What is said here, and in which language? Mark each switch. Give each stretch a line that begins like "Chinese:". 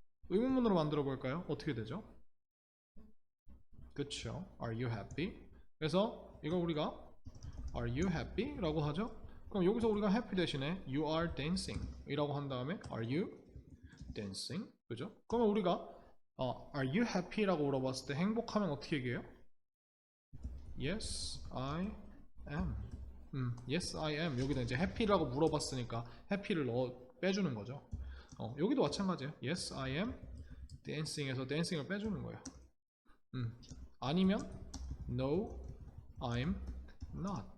Korean: 의문문으로 만들어 볼까요? 어떻게 되죠? 그쵸?
English: Are you happy?
Korean: 그래서 이거 우리가
English: Are you happy?
Korean: 라고 하죠? 그럼 여기서 우리가 happy 대신에
English: You are dancing
Korean: 이라고 한 다음에
English: Are you dancing?
Korean: 그죠? 그러면 우리가
English: Are you happy?
Korean: 라고 물어봤을 때 행복하면 어떻게 얘기해요?
English: Yes, I am. Yes, I am.
Korean: 여기다 이제 happy라고 물어봤으니까 happy를 빼주는 거죠. 여기도 마찬가지예요.
English: Yes, I am dancing
Korean: 에서 dancing을 빼주는 거예요. 아니면
English: No, I'm not.